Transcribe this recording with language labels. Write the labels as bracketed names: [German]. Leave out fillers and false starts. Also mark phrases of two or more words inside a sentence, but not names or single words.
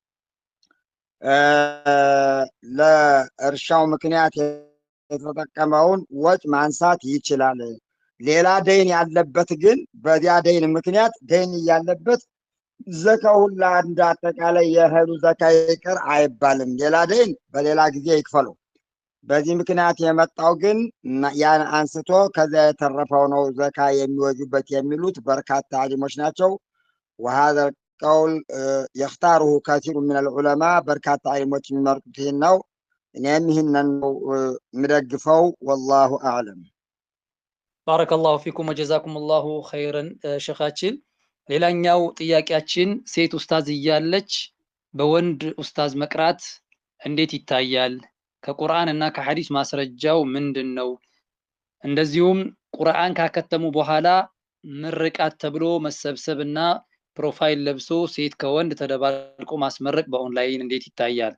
[Amharic] ለእርሻው ምክንያት የተጠቀመውን ወጭ ማንሳት ይችላል። ሌላ ደይን ያለበት ግን በዚያ ደይን ምክንያት ደይን ያለበት ዘካው ሁላ እንዳጠቃላይ የእህሉ ዘካ ይቅር አይባልም። ሌላ ደይን በሌላ ጊዜ ይክፈለው። በዚህ ምክንያት የመጣው ግን ያን አንስቶ ከዛ የተረፈው ነው ዘካ የሚወጁበት የሚሉት በርካታ አሊሞች ናቸው። [Arabic] وهذا القول يختاره كثير من العلماء [Amharic] በርካታ አሊሞች የሚመርጡት ይህን ነው። እኔም ይህንን ነው ምደግፈው። [Arabic] والله اعلم። بارك الله فيكم وجزاكم الله خيرا [Amharic] ሸኻችን። ሌላኛው ጥያቄያችን ሴት ኡስታዝ እያለች በወንድ ኡስታዝ መቅራት እንዴት ይታያል? ከቁርአን እና ከሐዲስ ማስረጃው ምንድነው? እንደዚሁም ቁርአን ካከተሙ በኋላ ምርቃት ተብሎ መሰብሰብና ፕሮፋይል ለብሶ ሴት ከወንድ ተደባልቆ ማስመረቅ በኦንላይን እንዴት ይታያል?